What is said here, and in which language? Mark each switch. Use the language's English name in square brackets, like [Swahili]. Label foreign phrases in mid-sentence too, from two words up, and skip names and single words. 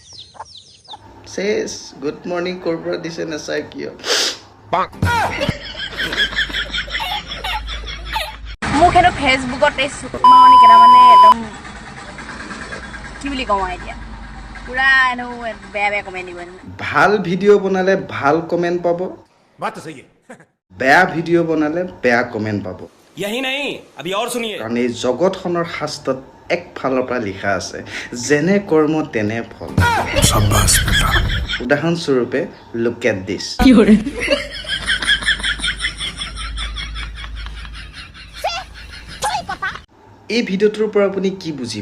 [Assamese] চেছ [English] good morning [Assamese] ক'ৰ পৰা দিছে নাচাই কিয় মোক সেইটো ফেচবুকত এই চুকমাৰণি কেইটামানে একদম কি বুলি কওঁ এতিয়া পুৰা এনেও বেয়া বেয়া কমেণ্ট দিব ভাল ভিডিঅ' বনালে ভাল কমেণ্ট পাব [Hindi] बात तो सही है [Assamese] বেয়া ভিডিঅ' বনালে বেয়া কমেণ্ট পাব [Hindi] यही नहीं अभी और सुनिए [Assamese] কাৰণ এই জগতখনৰ শাস্ত্ৰত একফালৰ পৰা লিখা আছে যেনে কৰ্ম তেনে ফল উদাহৰণস্বৰূপে [English] look at this [Assamese] এই ভিডিঅ'টোৰ পৰা আপুনি কি বুজি